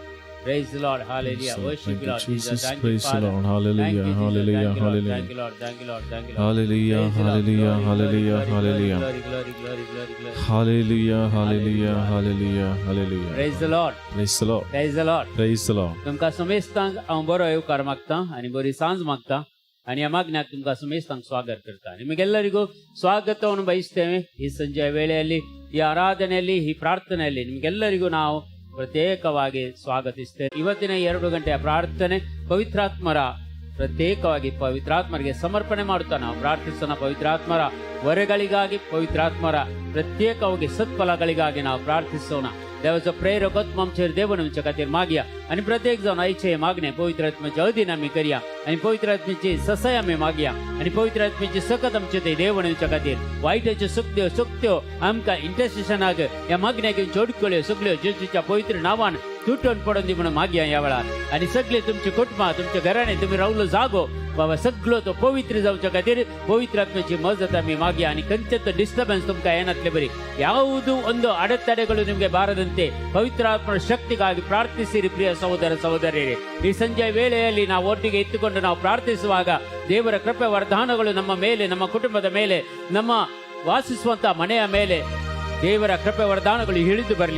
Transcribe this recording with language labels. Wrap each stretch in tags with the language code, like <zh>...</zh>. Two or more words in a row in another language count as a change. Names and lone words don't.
<en>Praise the Lord, hallelujah. Worship you, Lord Jesus. Thank you, Father. Hallelujah, hallelujah, hallelujah. Thank you, Lord, thank you, Lord, thank you, Lord. Hallelujah, hallelujah, hallelujah, hallelujah. Glory, glory, glory, glory, glory. Hallelujah, hallelujah, hallelujah, hallelujah. Praise the Lord. Praise the Lord. Praise the Lord. Praise the Lord.</en> <kok>तुमका समेस्तांक हांव बरो येवकार मागता आनी बरी सांज मागता आणि या मागण्याक तुमका समेस्तांक स्वागत करता.</kok> <kn>ನಿಮಗೆಲ್ಲರಿಗೂ ಸ್ವಾಗತವನ್ನು ಬಯಸ್ತೇವೆ. ಈ ಸಂಜೆಯ ವೇಳೆಯಲ್ಲಿ, ಈ ಆರಾಧನೆಯಲ್ಲಿ, ಈ ಪ್ರಾರ್ಥನೆಯಲ್ಲಿ ನಿಮಗೆಲ್ಲರಿಗೂ ನಾವು ಪ್ರತ್ಯೇಕವಾಗಿ ಸ್ವಾಗತಿಸ್ತೇವೆ. ಇವತ್ತಿನ 2 ಗಂಟೆಯ ಪ್ರಾರ್ಥನೆ ಪವಿತ್ರಾತ್ಮರ ಪ್ರತ್ಯೇಕವಾಗಿ ಪವಿತ್ರಾತ್ಮರಿಗೆ ಸಮರ್ಪಣೆ ಮಾಡುತ್ತಾ ನಾವು ಪ್ರಾರ್ಥಿಸೋಣ. ಪವಿತ್ರಾತ್ಮರ ವರಗಳಿಗಾಗಿ, ಪವಿತ್ರಾತ್ಮರ ಪ್ರತ್ಯೇಕವಾಗಿ सत्फलाಗಳಿಗಾಗಿ ನಾವು ಪ್ರಾರ್ಥಿಸೋಣ.</kn> <kok>देवाचो प्रेरक आत्मा आमचेर देवून आमच्या खातीर मागया आनी प्रत्येक जावन आयचे मागणे पवित्र आत्म्याच्या अधीन आमी करया आनी पवित्र आत्म्याची ससाय आमी मागया आनी पवित्र आत्म्याची सकत आमचे ते देवून आमच्या खातीर वायटाच्यो सक्त्यो आमकां इंटरसेशनाक ह्या मागण्याक जोडकल्यो सगळ्यो जेजूच्या पवित्र नांवान तुटून पडून दी म्हणून मागया ह्या वेळार. आनी सगळे तुमचे कुटुंबां, तुमच्या घराणे, तुमी रावलो जागो बाबा सगळो तो पवित्र जावच्या खातीर पवित्र आत्म्याची मजत आमी मागया आनी खंयचेच डिस्टर्बन्स तुमकां येनातले बरी.</kok> <kn>ಯಾವುದೂ ಒಂದು ಅಡೆತಡೆಗಳು ನಿಮಗೆ ಬಾರದಂತೆ ಪವಿತ್ರ ಆತ್ಮನ ಶಕ್ತಿಗಾಗಿ ಪ್ರಾರ್ಥಿಸಿರಿ. ಪ್ರಿಯ ಸಹೋದರ ಸಹೋದರಿಯರೇ, ಈ ಸಂಜೆಯ ವೇಳೆಯಲ್ಲಿ ನಾವು ಒಟ್ಟಿಗೆ ಎತ್ತುಕೊಂಡು ನಾವು ಪ್ರಾರ್ಥಿಸುವಾಗ ದೇವರ ಕೃಪೆ ವರದಾನಗಳು ನಮ್ಮ ಮೇಲೆ, ನಮ್ಮ ಕುಟುಂಬದ ಮೇಲೆ, ನಮ್ಮ ವಾಸಿಸುವಂತಹ ಮನೆಯ ಮೇಲೆ ದೇವರ ಕೃಪೆ ವರದಾನಗಳು ಇಳಿದು ಬರಲಿ.</kn>